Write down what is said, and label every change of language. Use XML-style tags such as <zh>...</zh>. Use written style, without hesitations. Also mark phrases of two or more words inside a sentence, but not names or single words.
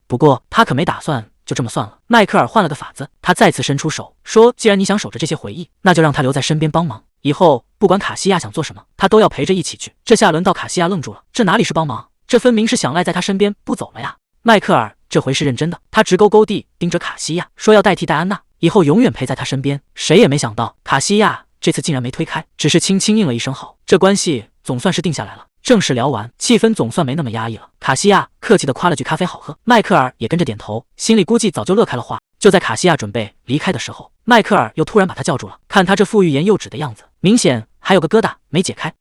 <zh>不過他可沒打算就這麼算了。邁克爾換了個法子，他再次伸出手說，既然你想守着這些回憶，那就讓他留在身邊幫忙。以後不管卡西亞想做什麼，他都要陪着一起去。這下輪到卡西亞愣住了，這哪裡是幫忙，這分明是想賴在他身邊不走了呀。邁克爾這回是認真的，他直勾勾地盯着卡西亞，說要代替戴安娜，以後永遠陪在他身邊。誰也沒想到卡西亞這次竟然沒推開，只是輕輕應了一聲好。這關係總算是定下來了。正式聊完，氣氛總算沒那麼壓抑了。卡西亞客氣地誇了句咖啡好喝，邁克爾也跟着點頭，心裡估計早就樂開了花。就在卡西亞準備離開的時候，邁克爾又突然把他叫住了。看他這副欲言又止的樣子，明顯還有個疙瘩沒解開。</zh>